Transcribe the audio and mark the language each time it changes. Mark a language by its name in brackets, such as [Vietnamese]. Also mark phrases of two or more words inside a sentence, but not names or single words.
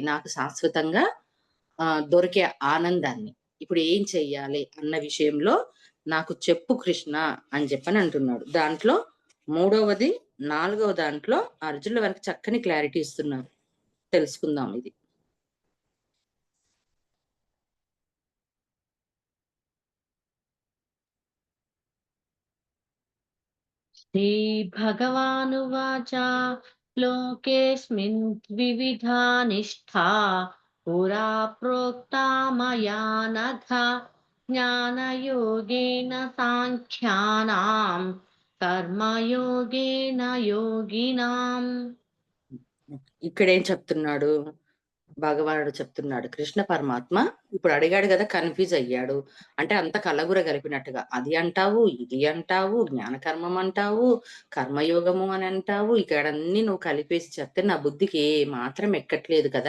[Telugu] నాకు శాశ్వతంగా దొరికే ఆనందాన్ని. ఇప్పుడు ఏం చెయ్యాలి అన్న విషయంలో నాకు చెప్పు కృష్ణ అని చెప్పని అంటున్నాడు. దాంట్లో మూడవది, నాలుగవ దాంట్లో అర్జునుల వారికి చక్కని క్లారిటీ ఇస్తున్నారు. తెలుసుకుందాం ఇది. [Sanskrit] श्रीभगवानुवाच लोकेऽस्मिन् द्विविधा निष्ठा पुरा प्रोक्ता मया नघ ज्ञानयोगेन साङ्ख्यानां कर्मयोगेन योगिनाम् [Telugu] ఇక్కడేం చెప్తున్నాడు? భగవానుడు చెప్తున్నాడు. కృష్ణ పరమాత్మ ఇప్పుడు అడిగాడు గదా! కన్‌ఫ్యూజ్ అయ్యాడు. అంటే అంత కలబుర గలిపినట్టుగా. అది అంటావు, ఇది అంటావు, జ్ఞానకర్మం అంటావు, కర్మయోగము అని అంటావు. ఇక్కడన్నీ నువ్వు కలిపేసి చెప్తే నా బుద్ధికి ఏ మాత్రం ఎక్కట్లేదు కదా!